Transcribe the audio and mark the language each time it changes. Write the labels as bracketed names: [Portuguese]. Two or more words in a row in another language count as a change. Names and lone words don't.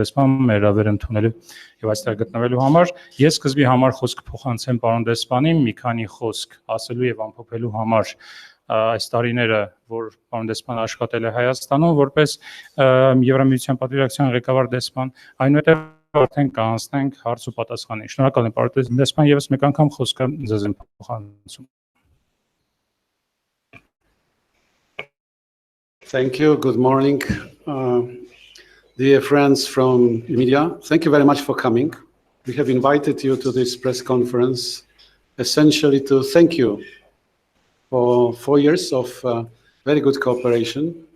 [Armenian] դեսպան մեր հավերը ընդունելու եւ այստեղ գտնվելու համար։ Ես սկզբի համար խոսք փոխանցեմ պարոն դեսպանին, մի քանի խոսք ասելու եւ ամփոփելու համար այս տարիները, որ պարոն դեսպանը աշխատել է Հայաստանում որպես Եվրամիության պատվիրակության ղեկավար դեսպան, այնուհետև արդեն կանցնենք հարց ու պատասխանին։ Շնորհակալ եմ պարոն դեսպան, եւս մեկ անգամ խոսքը ձեզ եմ փոխանցում։ [English] Thank you. Good morning, dear friends from media. Thank you very much for coming. We have invited you to this press conference essentially to thank you for 4 years of very good cooperation.